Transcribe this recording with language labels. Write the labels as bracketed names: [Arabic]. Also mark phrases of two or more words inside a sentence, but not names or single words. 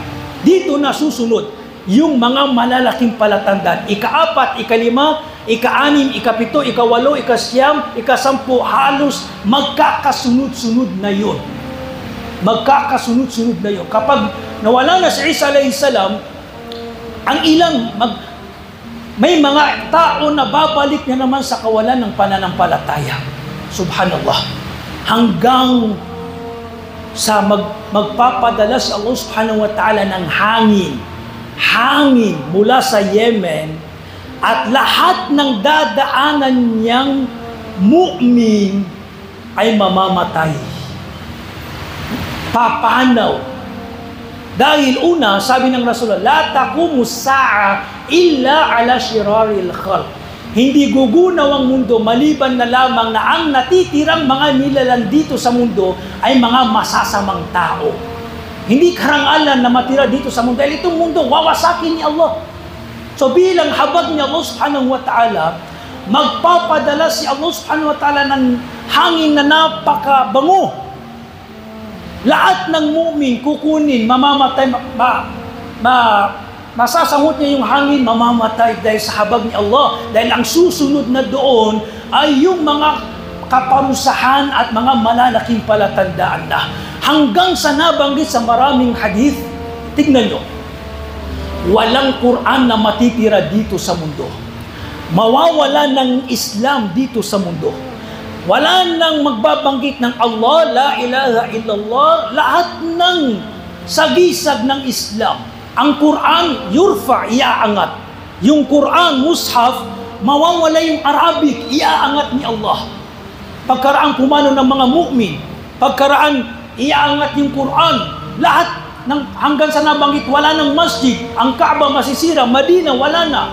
[Filipino] Dito na susunod yung mga malalaking palatandaan. Ika-4, ika-5, ika-6, ika-7, ika-8, ika-9, ika-10, halos magkakasunod-sunod na yun. Magkakasunod-sunod na yun. Kapag nawala na si Isa [Arabic] عليه السلام, [Filipino] ang ilang may mga tao na babalik na naman sa kawalan ng pananampalataya. Subhanallah. Hanggang sa magpapadala si Allah [Arabic] سبحانه وتعالى [Filipino] ng hangin mula sa Yemen, at lahat ng dadaanan niyang mu'min ay mamamatay. Papanaw. Dahil una, sabi ng Rasulullah, [Arabic] لا تقوم الساعة إلا على شرار الخلق. [Filipino] Hindi gugunaw ang mundo maliban na lamang na ang natitirang mga nilalang dito sa mundo ay mga masasamang tao. Hindi karangalan na matira dito sa mundo. Dahil itong mundo, wawasakin ni Allah. So bilang habag ni Allah [Arabic] سبحانه وتعالى, [Filipino] magpapadala si Allah [Arabic] سبحانه وتعالى [Filipino] ng hangin na napakabango. Lahat ng mu'min kukunin, mamamatay, masasangot niya yung hangin, mamamatay dahil sa habag ni Allah. Dahil ang susunod na doon ay yung mga kaparusahan at mga malalaking palatandaan na. Hanggang sa nabanggit sa maraming hadith, tignan nyo, walang Quran na matitira dito sa mundo. Mawawala ng Islam dito sa mundo. Wala nang magbabanggit ng Allah, [Arabic] لا إله إلا الله, [Filipino] lahat ng sagisag ng Islam. Ang Quran, yurfa, iaangat. Yung Quran, mushaf, mawawala yung Arabic, iaangat ni Allah. Pagkaraan pumano ng mga mu'min, pagkaraan iaangat yung Quran, lahat hanggang sa nabanggit, wala ng masjid, ang Kaaba masisira, Madina, wala na.